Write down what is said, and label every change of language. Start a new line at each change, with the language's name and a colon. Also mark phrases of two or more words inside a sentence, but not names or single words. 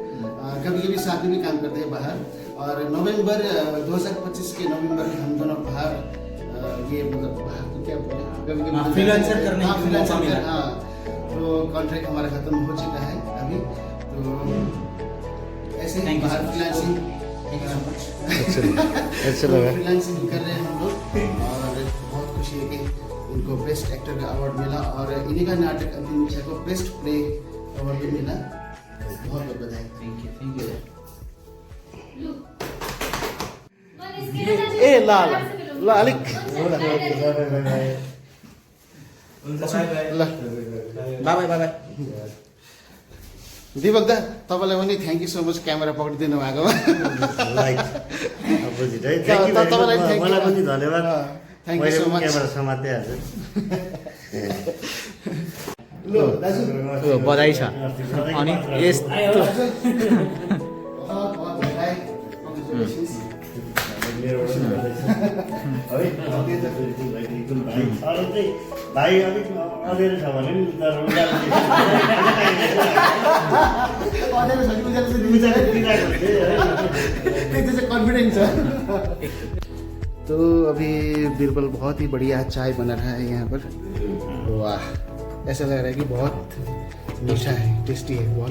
Hindi: कभी कभी साथ में भी काम करते हैं बाहर। और नवंबर 2025 के नवंबर में हम दोनों बाहर ये मतलब बाहर तो क्या बोले, कभी फ्रीलांसर करने हाँ, की फ्रीलांसर मौका मिला। हाँ, तो कॉन्ट्रैक्ट हमारा खत्म हो चुका है अभी। तो ऐसे ही
English: Thank you
Hindi: बाहर
English: so much.
Hindi: फ्रीलांसिंग अच्छा लगा। फ्रीलांसिंग कर रहे हैं हम लोग। और बहुत खुशी है कि इनको बेस्ट एक्टर का अवार्ड मिला और इन्हीं का नाटक अंतिम इच्छा को बेस्ट प्ले अवार्ड भी मिला। बहुत बहुत बधाई।
English: thank you
Nepali: ए ल ल ल अलिक ल
English: bye bye.
Nepali: दिपक दा तपाईँलाई पनि
English: thank you so much
Nepali: क्यामेरा पक्रिदिनु भएकोमा।
English: light opposite है। thank you
Nepali: तपाईँलाई
English: thank you।
Nepali: मलाई पनि धन्यवाद।
English: Thank you
Nepali: मैले
English: so
Nepali: पनि
English: much।
Nepali: क्यामेरा समात्दै हाल्छु। ल दाजु बधाई छ। अनि यस
Hindi: बहुत बहुत बधाई। Congratulations।
Nepali: भाइ अलिक अँधेरो छ भने नि तर
Hindi: कॉन्फिडेंस है। तो अभी बीरबल बहुत ही बढ़िया चाय बना रहा है यहाँ पर। वाह, ऐसा लग रहा है कि बहुत मीठा है, टेस्टी है बहुत।